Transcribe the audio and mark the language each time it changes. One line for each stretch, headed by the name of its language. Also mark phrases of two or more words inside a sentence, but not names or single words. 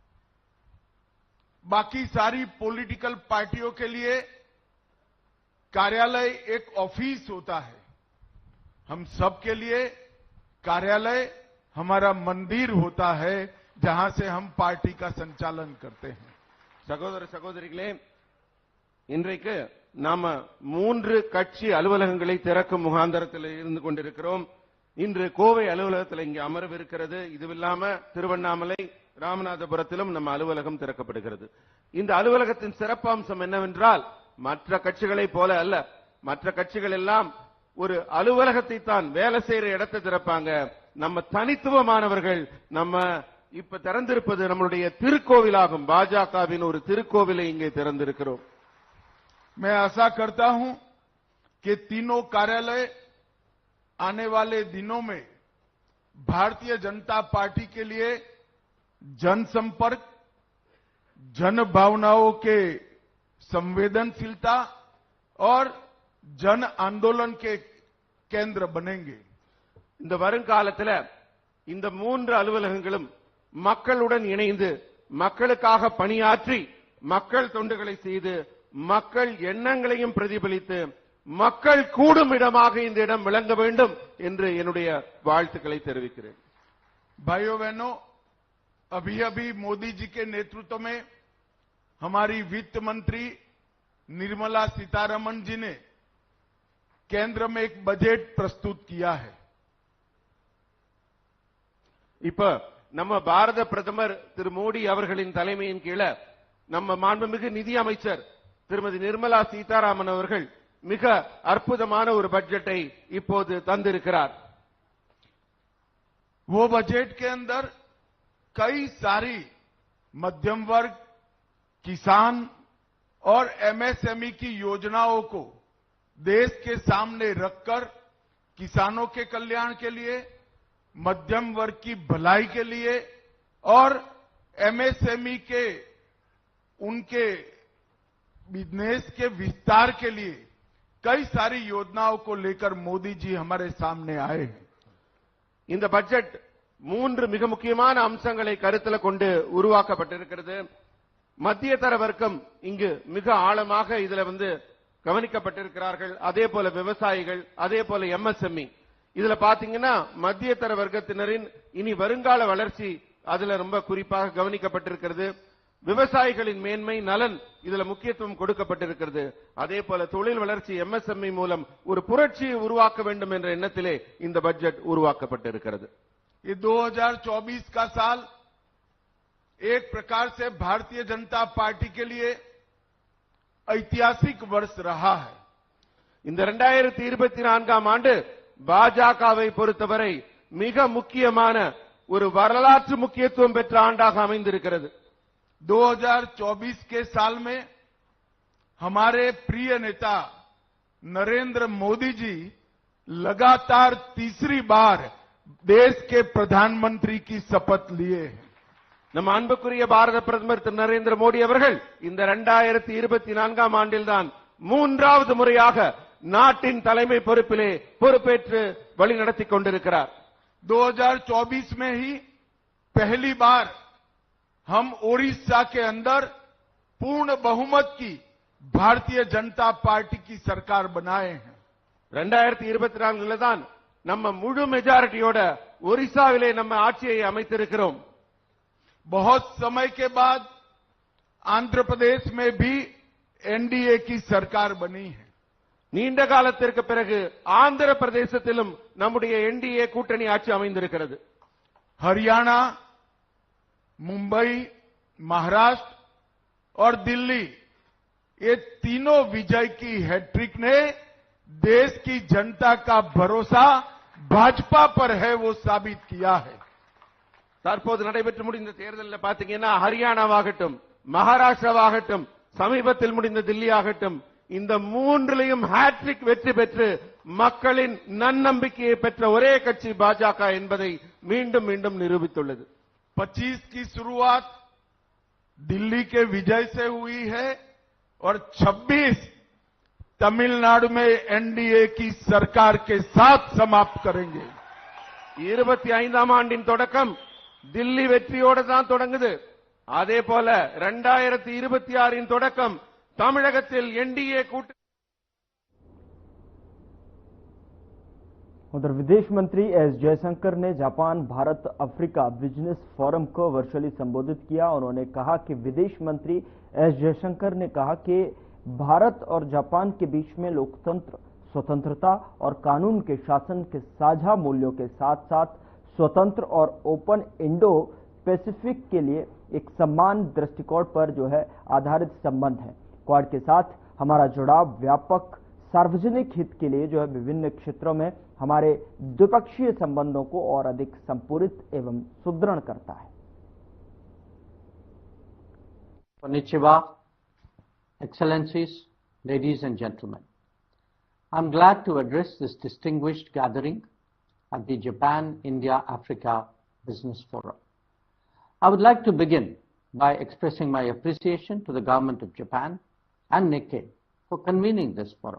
Hindi: बाकी सारी
English: political parties
Hindi: के लिए कार्यालय एक ऑफिस होता है, हम सब के लिए कार्यालय हमारा मंदिर होता है, जहां से हम पार्टी का संचालन करते हैं।
Tamil: சகோதர சகோதரிகளே, இன்றைக்கு நாம 3 கட்சி அலுவலகங்களை திறக்கும் முகாந்தரத்தில் இருந்து கொண்டிருக்கிறோம்। இன்று கோவை அலுவலகத்தில் இங்கே அமர்விருக்கிறது। இதுவில்லாம திருவண்ணாமலை, ராமநாதபுரத்திலும் நம்ம அலுவலகம் திறக்கப்படுகிறது। இந்த அலுவலகத்தின் சிறப்பம்சம் என்னவென்றால், மற்ற கட்சிகளை போல அல்ல, மற்ற கட்சிகள் எல்லாம் ஒரு அலுவலகத்தை தான் வேலை செய்யற இடத்தை திறப்பாங்க। நம்ம தனித்துவமானவர்கள், நம்ம இப்ப திறந்திருப்பது நம்மளுடைய திருக்கோவிலாகும்। பாஜகவின் ஒரு திருக்கோவிலை இங்கே திறந்திருக்கிறோம்।
Hindi: मैं आशा करता हूं कि तीनों कार्यालय आने वाले दिनों में भारतीय जनता पार्टी के लिए जनसंपर्क, जन भावनाओं के संवेदनशीलता और जन आंदोलन के केंद्र बनेंगे।
Tamil: இந்த வருங்காலத்தில் இந்த 3 அலுவலகங்களும் மக்களுடன் இணைந்து மக்களுக்காக பணியாற்றி மக்கள் தொண்டுகளை செய்து மக்கள் எண்ணங்களையும் பிரதிபலித்து மக்கள் கூடும் இடமாக இந்த இடம் விளங்க வேண்டும் என்று என்னுடைய வாழ்த்துக்களை தெரிவிக்கிறேன்।
Hindi: भाइयों बहनों, अभी अभी मोदी जी के नेतृत्व में हमारी वित्त मंत्री निर्मला सीतारमण जी ने केंद्र में एक बजट प्रस्तुत किया है।
Tamil: இப்ப நம்ம பாரத பிரதமர் திரு மோடி அவர்களின் தலைமையின் கீழ நம்ம மாண்புமிகு நிதி அமைச்சர் திருமதி நிர்மலா சீதாராமன் அவர்கள் மிக அற்புதமான ஒரு பட்ஜெட்டை இப்போது தந்திருக்கிறார்।
Hindi: वो बजट के अंदर कई सारी मध्यम वर्ग, किसान और एमएसएमई की योजनाओं को देश के सामने रखकर किसानों के कल्याण के लिए, मध्यम वर्ग की भलाई के लिए और एमएसएमई के उनके बिजनेस के विस्तार के लिए कई सारी योजनाओं को लेकर मोदी जी हमारे सामने आए हैं।
Tamil: இந்த பட்ஜெட் 3 மிக முக்கியமான அம்சங்களை கருத்தில் கொண்டு உருவாக்கப்பட்டிருக்கிறது। மத்திய தர வர்க்கம் இங்கு மிக ஆழமாக இதுல கவனிக்கப்பட்டிருக்கிறார்கள்। அதே போல விவசாயிகள், அதே போல எம்எஸ்எம்இ, இதுல பாத்தீங்கன்னா மத்திய தர வர்க்கத்தினரின் இனி வருங்கால வளர்ச்சி அதுல ரொம்ப குறிப்பாக கவனிக்கப்பட்டிருக்கிறது। விவசாயிகளின் மேன்மை நலன் இதுல முக்கியத்துவம் கொடுக்கப்பட்டிருக்கிறது। அதே போல தொழில் வளர்ச்சி எம்எஸ்எம்இ மூலம் ஒரு புரட்சியை உருவாக்க வேண்டும் என்ற எண்ணத்திலே இந்த பட்ஜெட் உருவாக்கப்பட்டிருக்கிறது।
Hindi: ये 2024 का साल एक प्रकार से भारतीय जनता पार्टी के लिए ऐतिहासिक वर्ष रहा है।
Tamil: இந்த 2024ஆம் ஆண்டு பாஜகவை பொறுத்தவரை மிக முக்கியமான ஒரு வரலாற்று முக்கியத்துவம் பெற்ற ஆண்டாக அமைந்திருக்கிறது।
Hindi: 2024 के साल में हमारे प्रिय नेता नरेंद्र मोदी जी लगातार तीसरी बार देश के प्रधानमंत्री की शपथ लिए हैं।
Tamil: நம் அன்புக்குரிய பாரத பிரதமர் திரு நரேந்திர மோடி அவர்கள் இந்த 2024ஆம் ஆண்டில்தான் மூன்றாவது முறையாக நாட்டின் தலைமை பொறுப்பிலே பொறுப்பேற்று வழிநடத்திக் கொண்டிருக்கிறார்।
Hindi: 2024 में ही पहली बार हम ओडिशा के अंदर पूर्ण बहुमत की भारतीय जनता पार्टी की सरकार बनाए हैं।
Tamil: 2024 தான் நம்ம முழு மெஜாரிட்டியோட ஒரிசாவிலே நம்ம ஆட்சியை அமைத்திருக்கிறோம்।
Hindi: बहुत समय के बाद आंध्र प्रदेश में भी एनडीए की सरकार बनी है।
Tamil: நீண்ட காலத்திற்கு பிறகு ஆந்திர பிரதேசத்திலும் நம்முடைய என்டிஏ கூட்டணி ஆட்சி அமைந்திருக்கிறது।
Hindi: हरियाणा, मुंबई, महाराष्ट्र और दिल्ली, ये तीनों विजय की हैट्रिक ने देश की जनता का भरोसा भाजपा पर है वो साबित किया है।
Tamil: தற்போது நடைபெற்று முடிந்த தேர்தலில் பாத்தீங்கன்னா ஹரியானாவாகட்டும், மகாராஷ்டிராவாகட்டும், சமீபத்தில் முடிந்த தில்லி ஆகட்டும், இந்த மூன்றிலையும் ஹேட்ரிக் வெற்றி பெற்று மக்களின் நன்னம்பிக்கையை பெற்ற ஒரே கட்சி பாஜக என்பதை மீண்டும் மீண்டும் நிரூபித்துள்ளது।
Hindi: 25 की शुरुआत दिल्ली के विजय से हुई है और 26 तमिलनाडु में एनडीए की सरकार के साथ समाप्त करेंगे।
Tamil: 25ஆம் ஆண்டின் தொடக்கம் தில்லி வெற்றியோடு தான் தொடங்குது। அதே போல 2026 தொடக்கம் தமிழகத்தில் एनडीए கூட்டணி।
Hindi: उधर विदेश मंत्री एस जयशंकर ने जापान भारत अफ्रीका बिजनेस फोरम को वर्चुअली संबोधित किया। उन्होंने कहा कि विदेश मंत्री एस जयशंकर ने कहा कि भारत और जापान के बीच में लोकतंत्र, स्वतंत्रता और कानून के शासन के साझा मूल्यों के साथ साथ स्वतंत्र और
English: open Indo-Pacific
Hindi: के लिए एक समान दृष्टिकोण पर जो है आधारित संबंध है। क्वाड के साथ हमारा जुड़ाव व्यापक सार्वजनिक हित के लिए जो है विभिन्न क्षेत्रों में हमारे द्विपक्षीय संबंधों को और अधिक संपूरित एवं सुदृढ़ करता है।
English: Konnichiwa, Excellencies, ladies and gentlemen. I'm glad to address this distinguished gathering at the Japan-India-Africa Business Forum. I would like to begin by expressing my appreciation to the government of Japan and Nikkei for convening this forum.